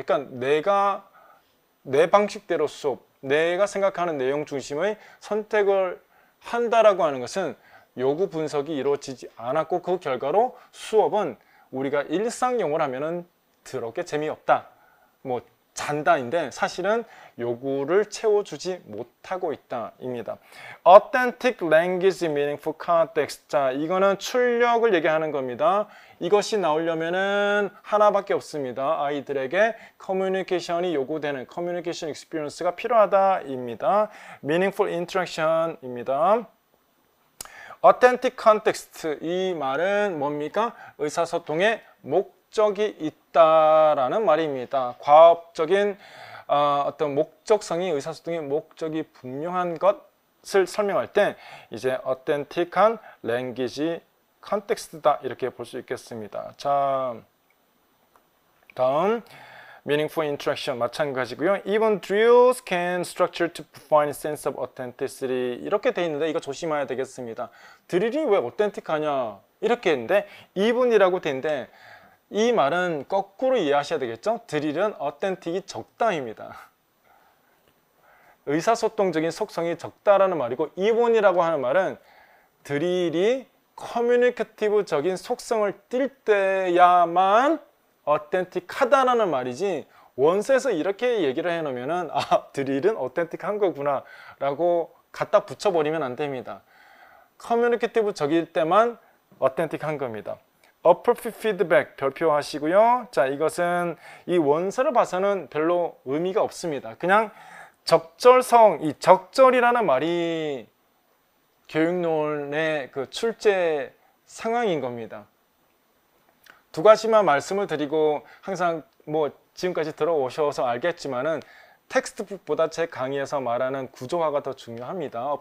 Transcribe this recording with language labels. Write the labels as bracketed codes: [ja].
[ko] 그러니까 내가 내 방식대로 수업, 내가 생각하는 내용 중심의 선택을 한다라고 하는 것은 요구 분석이 이루어지지 않았고, 그 결과로 수업은 우리가 일상용어로 하면은 더럽게 재미없다, 뭐 잔다인데 사실은 요구를 채워주지 못하고 있다입니다. [en] Authentic language meaningful context. [ko] 자, 이거는 출력을 얘기하는 겁니다. 이것이 나오려면은 하나밖에 없습니다. 아이들에게 커뮤니케이션이 요구되는 커뮤니케이션 익스피리언스가 필요하다입니다. meaningful interaction입니다. Authentic context, 이 말은 뭡니까? 의사소통의 목적이 있다라는 말입니다. 과업적인 어떤 목적성이, 의사소통의 목적이 분명한 것을 설명할 때 이제 authentic한 language context다, 이렇게 볼 수 있겠습니다. 자, 다음 meaningful interaction 마찬가지고요. [en] Even drills can structure to provide sense of authenticity. [ko] 이렇게 돼 있는데 이거 조심해야 되겠습니다. 드릴이 왜 authentic하냐 이렇게 했는데 even이라고 돼 있는데 이 말은 거꾸로 이해하셔야 되겠죠? 드릴은 authentic이 적다입니다. 의사소통적인 속성이 적다라는 말이고, even이라고 하는 말은 드릴이 커뮤니케이티브적인 속성을 띌 때야만 어텐틱하다라는 말이지, 원서에서 이렇게 얘기를 해놓으면은 드릴은 어텐틱한 거구나 라고 갖다 붙여버리면 안 됩니다. 커뮤니케이티브적일 때만 어텐틱한 겁니다. [en] appropriate feedback 별표하시고요. [ko] 자, 이것은 이 원서를 봐서는 별로 의미가 없습니다. 그냥 적절성, 이 적절이라는 말이 교육론의 그 출제 상황인 겁니다. 두 가지만 말씀을 드리고, 항상 뭐 지금까지 들어오셔서 알겠지만은 텍스트북보다 제 강의에서 말하는 구조화가 더 중요합니다.